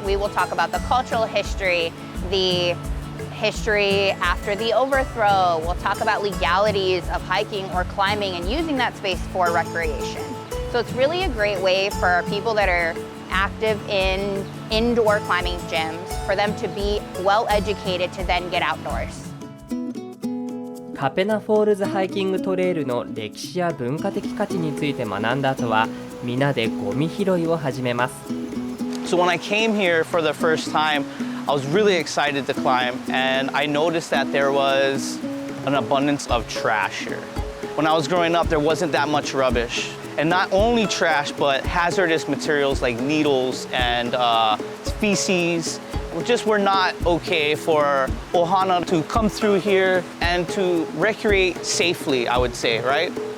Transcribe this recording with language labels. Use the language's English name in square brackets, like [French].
[English] We will talk about the cultural history, the history after the overthrow. We'll talk about legalities of hiking or climbing and using that space for recreation. So it's really a great way for people that are active in indoor climbing gyms for them to be well educated to then get outdoors. [Japanese] カペナフォールズハイキングトレイルの歴史や文化的価値について学んだ後は皆でゴミ拾いを始めます。 [English] So when I came here for the first time, I was really excited to climb, and I noticed that there was an abundance of trash here. When I was growing up, there wasn't that much rubbish. And not only trash, but hazardous materials like needles and feces just were not okay for ohana to come through here and to recreate safely, I would say, right?